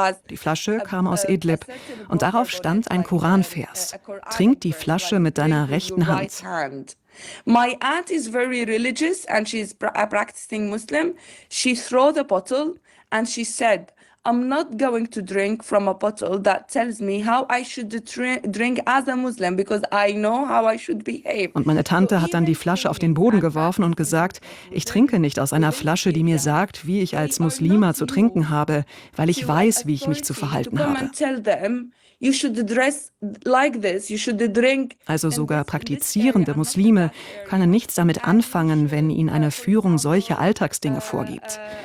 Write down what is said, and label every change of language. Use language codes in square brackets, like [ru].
[de] Die Flasche kam aus Idlib und darauf stand ein Koranvers. Trink die Flasche mit deiner rechten Hand. [en] My aunt is very religious and she's a practicing Muslim. She threw the bottle and she said, I'm not going to drink from a bottle that tells me how I should drink as a Muslim because I know how I should behave. [de] Und meine Tante hat dann die Flasche auf den Boden geworfen und gesagt, ich trinke nicht aus einer Flasche, die mir sagt, wie ich als Muslima zu trinken habe, weil ich weiß, wie ich mich zu verhalten habe. [en] You should dress like this. You should drink. [de] Also sogar praktizierende Muslime können nichts damit anfangen, wenn ihnen eine Führung solche Alltagsdinge vorgibt.